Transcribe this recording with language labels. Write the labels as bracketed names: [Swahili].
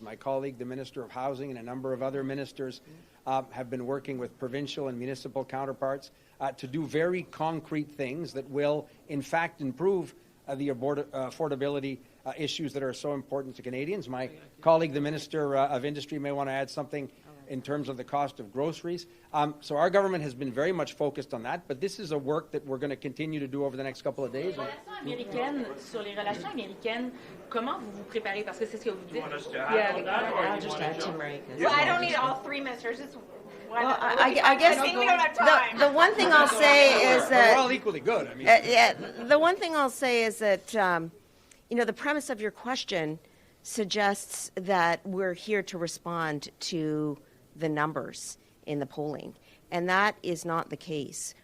[English] My colleague, the Minister of Housing, and a number of other ministers have been working with provincial and municipal counterparts to do very concrete things that will, in fact, improve the affordability issues that are so important to Canadians. My colleague, the Minister of Industry, may want to add something in terms of the cost of groceries. So our government has been very much focused on that, but this is a work that we're going to continue to do over the next couple of days. [French] Sur les relations américaines, comment vous vous préparez? Parce que c'est ce que vous dites. [English] I'll just add to Marie. Well, I don't need all 3 ministers. Just one. Well, I guess I think we don't have time. the one thing I'll say is We're all that equally good. I mean, the one thing I'll say is that the premise of your question suggests that we're here to respond to the numbers in the polling, and that is not the case.